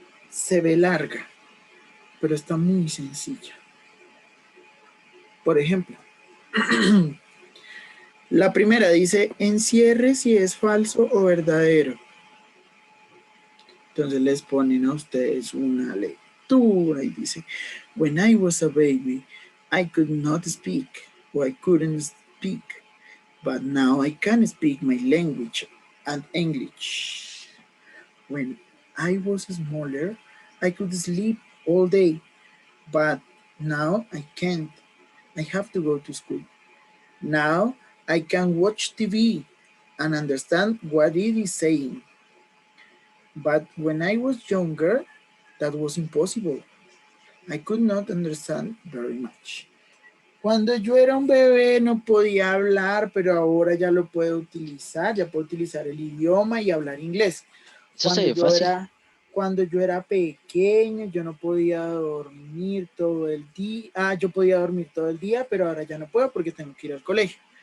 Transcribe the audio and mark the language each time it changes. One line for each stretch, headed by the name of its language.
Spanish: Se ve larga, pero está muy sencilla. Por ejemplo, la primera dice, encierre si es falso o verdadero. Entonces les ponen a ustedes una lectura y dice,
English: when I was a baby, I could not speak, or I couldn't speak, but now I can speak my language and English. When I was smaller, I could sleep all day, but now I can't. I have to go to school. Now I can watch TV and understand what it is saying. But when I was younger, that was impossible. I could not understand very much.
Spanish: Cuando yo era un bebé no podía hablar, pero ahora ya lo puedo utilizar, ya puedo utilizar el idioma y hablar inglés. Eso se ve fácil. Cuando yo era pequeño, yo no podía dormir todo el día. Yo podía dormir todo el día, pero ahora ya no puedo porque tengo que ir al colegio.